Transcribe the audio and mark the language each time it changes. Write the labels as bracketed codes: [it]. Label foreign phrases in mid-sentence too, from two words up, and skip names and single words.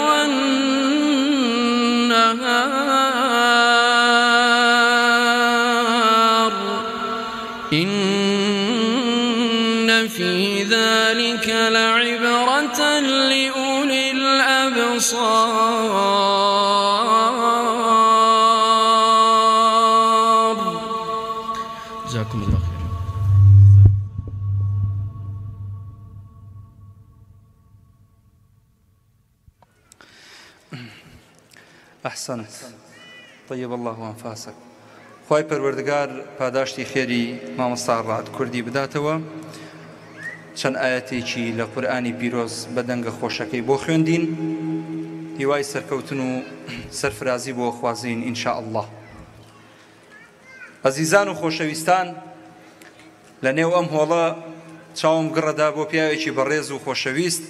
[ar] والنهار إن في ذلك لعبرة لأولي الأبصار جزاكم الله خيرا. أحسنت طيب الله أنفاسك. [ckb] خوای پەروەردگار پاداشتی خێری مامۆستا ڕاد کوردی بداتەوە. چەند ئاەتێکی لە قورئانی پیرۆز بە دەنگە خۆشەکەی بۆ خوێندین، هیوای سەرکەوتن و سەرفرازی بۆ خوازین [ar] ئینشاء الله. [ckb] ئەزیزان و خۆشەویستان، لە نێو ئەم هۆڵە چاوم گڕەدا بۆ پیاوێکی بەڕێز و خۆشەویست.